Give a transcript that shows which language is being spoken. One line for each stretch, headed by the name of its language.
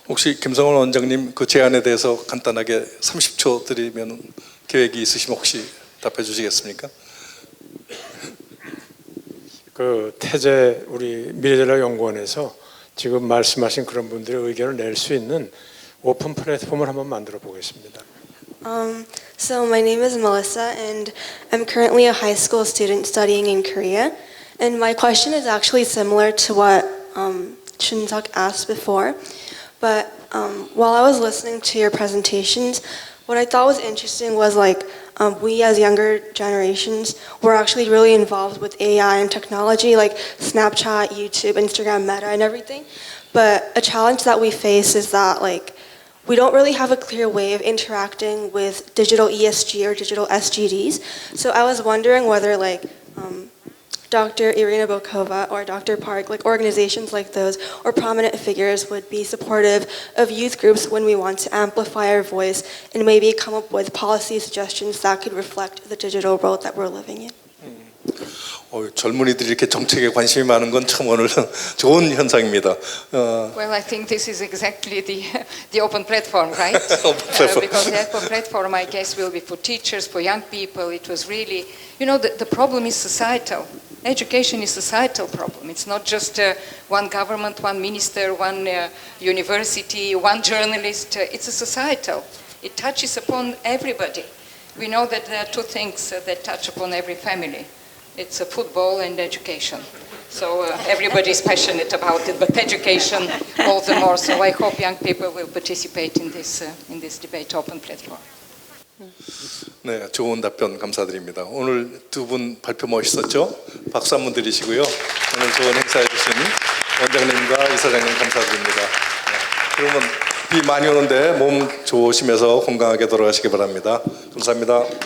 Korean: 혹시 김성원 원장님 그 제안에 대해서 간단하게 30초 드리면 계획이 있으시면 혹시 답해 주시겠습니까? 그 태제 우리 미래전략연구원에서 지금 말씀하신 그런 분들의 의견을 낼 수 있는 오픈 플랫폼을 한번 만들어 보겠습니다.
English: So my name is Melissa, and I'm currently a high school student studying in Korea. And my question is actually similar to what Chun-Suk asked before. But while I was listening to your presentations, what I thought was interesting was like we as younger generations were actually really involved with AI and technology, like Snapchat, YouTube, Instagram, Meta, and everything. But a challenge that we face is that like we don't really have a clear way of interacting with digital ESG or digital SGDs. So I was wondering whether like Dr. Irina Bokova or Dr. Park, like organizations like those or prominent figures would be supportive of youth groups when we want to amplify our voice and maybe come up with policy suggestions that could reflect the digital world that we're living in.
Korean: 젊은이들이 이렇게 정책에 관심이 많은 건 참 오늘 좋은 현상입니다.
English: Well, I think this is exactly the open platform, right? Open platform. Because the open platform, I guess, will be for teachers, for young people. It was really, you know, the problem is societal. Education is a societal problem. It's not just one government, one minister, one university, one journalist. It's a societal. It touches upon everybody. We know that there are two things that touch upon every family. It's football and education. So everybody is passionate about it, but education all the more. So I hope young people will participate in this debate open platform.
Korean: 네, 좋은 답변 감사드립니다. 오늘 두 분 발표 멋있었죠? 박수 한번 드리시고요. 오늘 좋은 행사해 주신 원장님과 이사장님 감사드립니다. 네, 그러면 비 많이 오는데 몸 좋으시면서 건강하게 돌아가시기 바랍니다. 감사합니다.